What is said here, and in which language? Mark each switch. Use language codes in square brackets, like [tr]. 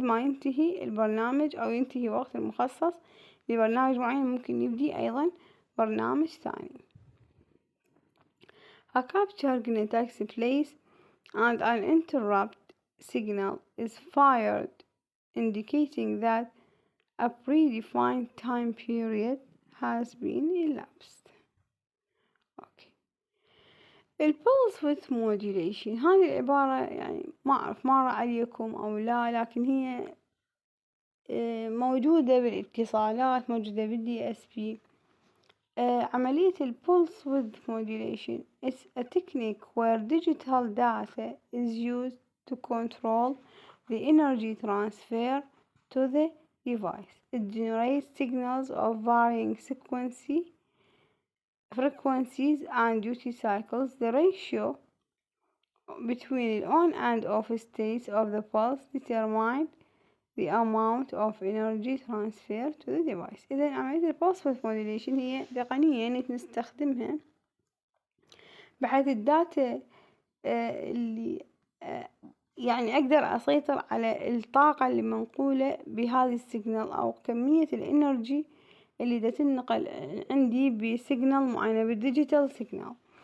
[ar] عندما ينتهي البرنامج أو ينتهي وقت المخصص لبرنامج معين ممكن يبدي أيضا برنامج ثاني. [en] A capture takes place and an interrupt signal is fired indicating that a predefined time period has been elapsed. Okay. [ar] البولس with modulation هذه العبارة يعني ما أعرف مر عليكم أو لا، لكن هي موجودة بالاتصالات، موجودة بالدي اس بي. عملية البولس [en] with modulation is a technique where digital data is used to control the energy transfer to the device. It generates signals of varying frequencies and duty cycles. The ratio between the on and off states of the pulse determine the amount of energy transferred to the device. [ar] إذا عملية البولس with modulation هي تقنية نستخدمها بحيث الداتا اللي يعني أقدر أسيطر على الطاقة اللي منقولة بهذه السيجنال أو كمية الإنرجي اللي دا تنقل عندي بسيجنال معينة بالديجيتال سيجنال.